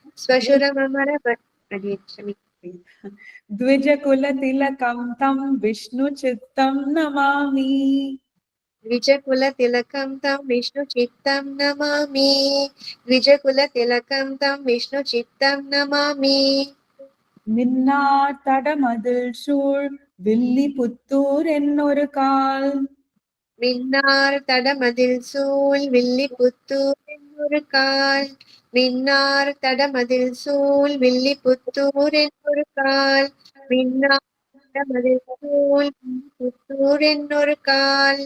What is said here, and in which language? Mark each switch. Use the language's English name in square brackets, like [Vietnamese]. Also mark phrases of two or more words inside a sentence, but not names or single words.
[Sanskrit] द्विजकुलतिलकं तं विष्णुचित्तं नमामि द्विजकुलतिलकं तं विष्णुचित्तं नमामि द्विजकुलतिलकं तं विष्णुचित्तं नमामि [Tamil] மின்னார் தடமதில் சூழ் வில்லிபுத்தூர் என்னொரு கால் மின்னார் தடமதில் சூழ் வில்லிபுத்தூர் என்னொரு கால் மின்னார் தடமதில் சூழ் வில்லிபுத்தூர் என்னொரு கால் மின்னார் தடமதில் சூழ் வில்லிபுத்தூர் என்னொரு கால்